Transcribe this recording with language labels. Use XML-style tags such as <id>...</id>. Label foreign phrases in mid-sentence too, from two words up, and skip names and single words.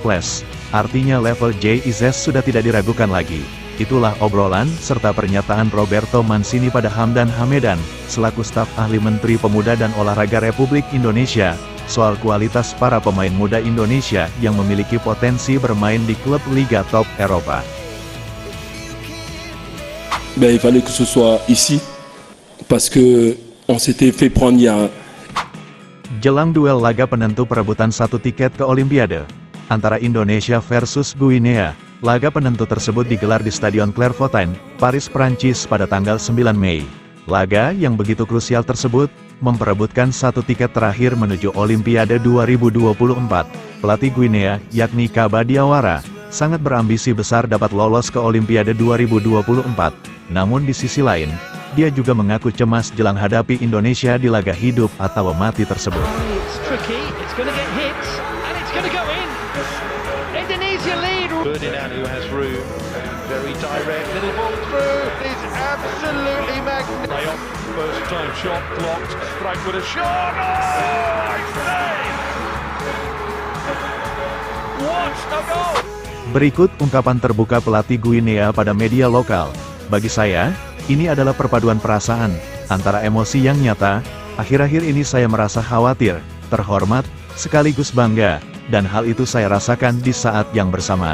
<id>Artinya level JIZ sudah tidak diragukan lagi. Itulah obrolan, serta pernyataan Roberto Mancini pada Hamdan Hamedan, selaku staf ahli Menteri Pemuda dan Olahraga Republik Indonesia, soal kualitas para pemain muda Indonesia yang memiliki potensi bermain di klub Liga Top Eropa.</id> <fr>Il fallait que ce soit ici, parce que on s'était fait prendre il y a...</fr> <id>Jelang duel laga penentu perebutan satu tiket ke Olimpiade, antara Indonesia versus Guinea. Laga penentu tersebut digelar di Stadion Clairefontaine, Paris, Prancis pada tanggal 9 Mei. Laga yang begitu krusial tersebut, memperebutkan satu tiket terakhir menuju Olimpiade 2024. Pelatih Guinea, yakni Kaba Diawara, sangat berambisi besar dapat lolos ke Olimpiade 2024. Namun di sisi lain, dia juga mengaku cemas jelang hadapi Indonesia di laga hidup atau mati tersebut.</id> <en>Ferdinand, who has room, very direct, little ball through, is absolutely magnificent. First time shot blocked, strike with a shot, oh, it's saved! What a goal!</en> <id>Berikut ungkapan terbuka pelatih Guinea pada media lokal. Bagi saya, ini adalah perpaduan perasaan, antara emosi yang nyata, akhir-akhir ini saya merasa khawatir, terhormat, sekaligus bangga, dan hal itu saya rasakan di saat yang bersamaan.</id>